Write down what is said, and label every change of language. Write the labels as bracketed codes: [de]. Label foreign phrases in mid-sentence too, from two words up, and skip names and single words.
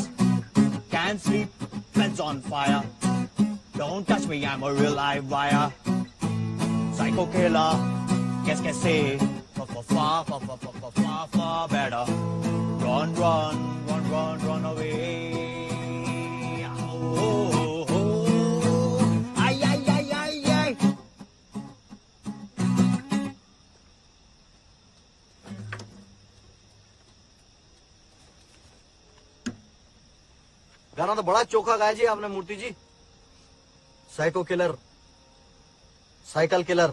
[en] Can't sleep, bed's on fire. Don't touch me, I'm a real live wire. Psycho killer, [fr] qu'est-ce que c'est? [en] Far better. Run, run, run, run, run away. Oh, oh, oh. Ay, ay, ay, ay, ay. [hi] गाना तो बड़ा चोखा गाया जी आपने मूर्ति जी। [en] Psycho killer, cycle killer.